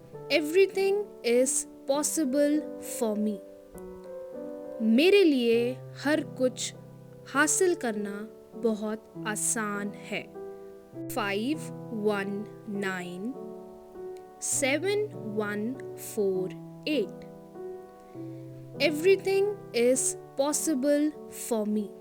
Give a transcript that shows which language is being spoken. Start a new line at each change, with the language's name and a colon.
English: Everything is possible for me.
Hindi: मेरे लिए हर कुछ हासिल करना बहुत आसान है.
English: 5197148. Everything is possible for me.